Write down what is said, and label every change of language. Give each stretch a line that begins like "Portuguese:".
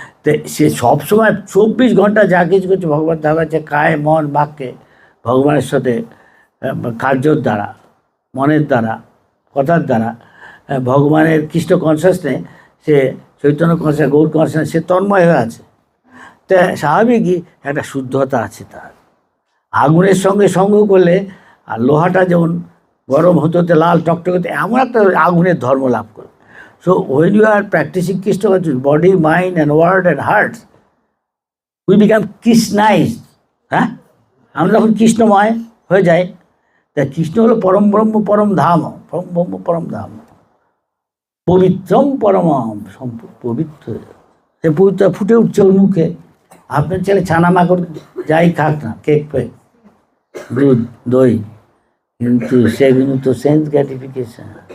Bangla: তো সে সবসময় 24 ঘন্টা যা কিছু করছে ভগবান দেখাচ্ছে কায় মন বাক্যে, ভগবানের সাথে কার্যর দ্বারা, মনের দ্বারা, কথার দ্বারা ভগবানের কৃষ্ণ কনসাসনে, সে চৈতন্য কনসাস, গৌর কনসাস, সে তন্ময় হয়ে আছে। তা স্বাভাবিকই একটা শুদ্ধতা আছে তার। আগুনের সঙ্গে সঙ্গ করলে, আর লোহাটা যেমন গরম হতে হতে লাল টকটকে, এমন একটা আগুনের ধর্ম লাভ করে।
English: So when you are practicing Krishna consciousness, body, mind and word and heart, we become Krishnized.
Bangla: হ্যাঁ, আমরা যখন কৃষ্ণময় হয়ে যাই, তা কৃষ্ণ হলো পরম ব্রহ্ম পরম ধাম, পরম ব্রহ্ম পরম ধাম, পবিত্রম পরমম, পবিত্র, সে পবিত্র ফুটে উঠছে ওর মুখে। আপনার ছেলে ছানা মাকড় যাই খাক না, কেক ফেক, দুধ দই, কিন্তু সেগুলো তো সেন্স গ্র্যাটিফিকেশন।